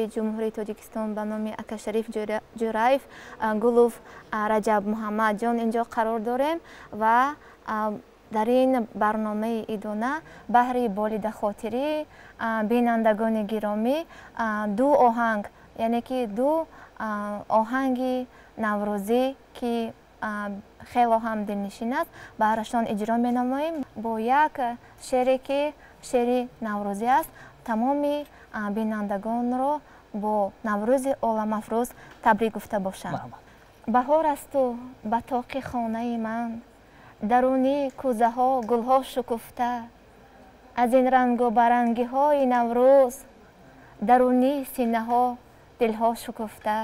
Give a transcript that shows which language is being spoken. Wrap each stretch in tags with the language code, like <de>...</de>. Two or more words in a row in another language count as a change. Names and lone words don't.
<tg>ҷумҳурии тоҷикистон ба номи Акашариф Ҷураев, Гулов Раҷаб Муҳаммадҷон инҷо қарор дорем ва дар ин барномаи идона баҳри болидахотирии бинандагони гиромӣ ду оҳанг, яъне ки ду оҳанги наврӯзӣ ки</tg> <fa>خیلی هم دلنشین است. برایشان اجرا می‌نماییم با یک شعری که شعر نوروزی است. تمام بینندگان را با نوروز عالم‌افروز تبریک گفته باشند. بهار است و به طاق خانه من، درونی کوزه ها گل ها شکفته، از این رنگ و برنگی های نوروز درونی سینه ها دل ها شکفته.</fa>